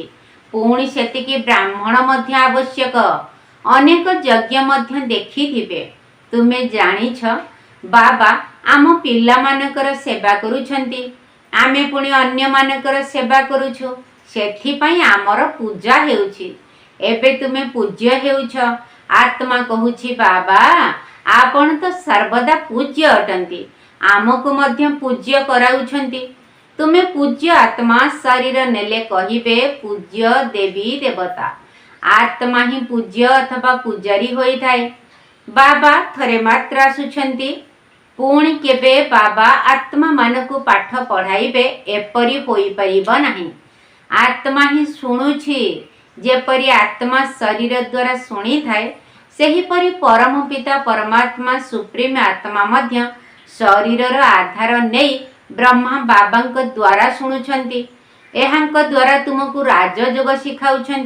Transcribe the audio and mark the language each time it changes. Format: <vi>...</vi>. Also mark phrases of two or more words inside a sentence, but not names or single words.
<or>ପୁଣି ସେତିକି ବ୍ରାହ୍ମଣ ମଧ୍ୟ ଆବଶ୍ୟକ। ଅନେକ ଯଜ୍ଞ ମଧ୍ୟ ଦେଖିଥିବେ। ତୁମେ ଜାଣିଛ ବାବା ଆମ ପିଲା ମାନଙ୍କର ସେବା କରୁଛନ୍ତି। ଆମେ ପୁଣି ଅନ୍ୟ ମାନଙ୍କର ସେବା କରୁଛୁ। ସେଥି ପାଇଁ ଆମର ପୂଜା ହେଉଛି। ଏବେ ତୁମେ ପୂଜ୍ୟ ହେଉଛ। ଆତ୍ମା କହୁଛି ବାବା ଆପଣ ତ ସର୍ବଦା ପୂଜ୍ୟ ଅଟନ୍ତି। ଆମକୁ ମଧ୍ୟ ପୂଜ୍ୟ କରାଉଛନ୍ତି। ତୁମେ ପୂଜ୍ୟ ଆତ୍ମା ଶରୀର ନେଲେ କହିବେ ପୂଜ୍ୟ ଦେବୀ ଦେବତା। ଆତ୍ମା ହିଁ ପୂଜ୍ୟ ଅଥବା ପୂଜାରୀ ହୋଇ ଥାଏ। ବାବା ଥରେ ମାତ୍ର ଆସୁଛନ୍ତି। ପୁଣି କେବେ ବାବା ଆତ୍ମା ମାନଙ୍କୁ ପାଠ ପଢ଼ାଇବେ ଏପରି ହୋଇ ପାରିବ ନାହିଁ। ଆତ୍ମା ହିଁ ଶୁଣୁଛି। ଯେପରି ଆତ୍ମା ଶରୀର ଦ୍ୱାରା ଶୁଣି ଥାଏ ସେହି ପରି ପରମ ପିତା ପରମାତ୍ମା सुप्रीम ଆତ୍ମା ମଧ୍ୟ ଶରୀରର ଆଧାର ନେଇ ବ୍ରହ୍ମା ବାବାଙ୍କ ଦ୍ୱାରା ଶୁଣୁଛନ୍ତି। ଏହାଙ୍କ ଦ୍ୱାରା ତୁମକୁ ରାଜଯୋଗ ଶିଖାଉଛନ୍ତି।</or>